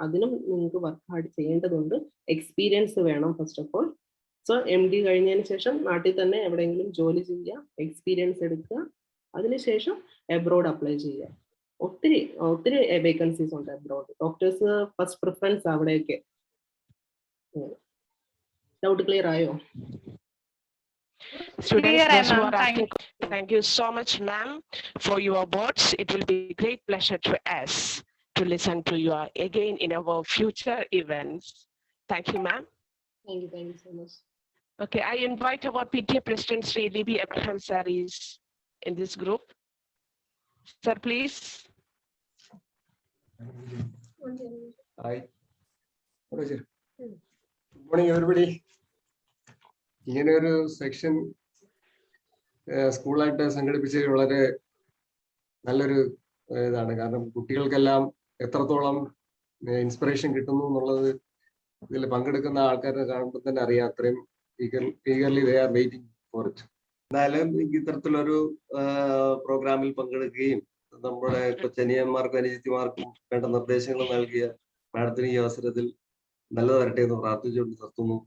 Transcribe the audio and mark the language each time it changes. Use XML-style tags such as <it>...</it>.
<ml>അതിനും നിങ്ങൾക്ക് work hard ചെയ്യേണ്ടതുണ്ട്. എക്സ്പീരിയൻസ് വേണം first of all. So MD കഴിഞ്ഞതിന് ശേഷം നാട്ടിൽ തന്നെ എവിടെയെങ്കിലും ജോലി ചെയ്യുക, എക്സ്പീരിയൻസ് എടുക്കുക, അതിനുശേഷം എബ്രോഡ് അപ്ലൈ ചെയ്യുക. ഒത്തിരി വേക്കൻസീസ് ഉണ്ട് എബ്രോഡ്. ഡോക്ടേഴ്സ് ഫസ്റ്റ് പ്രിഫറൻസ് അവിടെയൊക്കെ. ഡൗട്ട് ക്ലിയർ ആയോ?</ml> <en>Students, who are asking, thank you so much, ma'am, for your words. It will be a great pleasure to us to listen to you again in our future events. Thank you, ma'am. Thank you so much. Okay, I invite our PTA President Sri Libby Abraham sir is in this group. Sir, please. Hi. Good morning, everybody.</en> <ml>ഇങ്ങനെ ഒരു section സ്കൂളായിട്ട് സംഘടിപ്പിച്ചത് വളരെ നല്ലൊരു ഇതാണ്. കാരണം കുട്ടികൾക്കെല്ലാം എത്രത്തോളം inspiration കിട്ടുന്നു എന്നുള്ളത് ഇതിൽ പങ്കെടുക്കുന്ന ആൾക്കാരെ കാണുമ്പോൾ തന്നെ അറിയാം. അത്രയും</ml> <en>Eagerly they are waiting for it.</en> <ml>എന്തായാലും ഇത്തരത്തിലൊരു പ്രോഗ്രാമിൽ പങ്കെടുക്കുകയും നമ്മുടെ കൊച്ചനിയന്മാർക്കും അനുജിത്തിമാർക്കും വേണ്ട നിർദ്ദേശങ്ങൾ നൽകിയ മാഡത്തിന് ഈ അവസരത്തിൽ നല്ലത് വരട്ടെ എന്ന് പ്രാർത്ഥിച്ചുകൊണ്ട് നിർത്തുന്നു.</ml>